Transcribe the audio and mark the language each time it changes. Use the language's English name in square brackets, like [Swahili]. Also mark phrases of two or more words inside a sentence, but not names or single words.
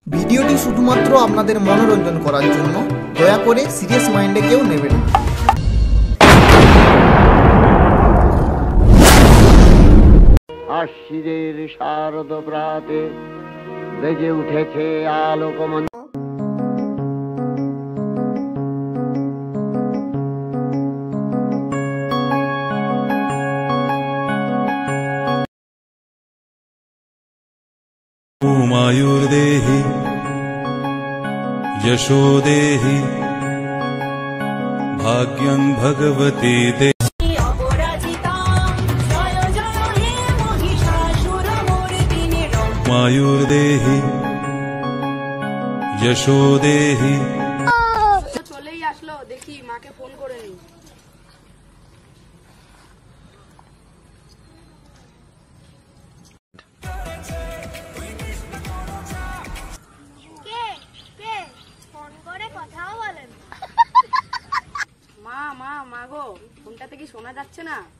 [Bangla] ভিডিওটি শুধুমাত্র আপনাদের মনোরঞ্জন করার জন্য, দয়া করে [English] serious mind [Bangla] কেউ নেবেন না। আশ্বিনের শারদ প্রাতে বেজে উঠেছে আলোকমঞ্চ। [Sanskrit] मायुर्देहि यशो देहि भाग्यं भगवती दे मायुर्देहि यशो देहि। [Bangla] চলেই আসলো, দেখি মাকে ফোন করে নি। মা গো, ফোনটাতে কি শোনা যাচ্ছে না?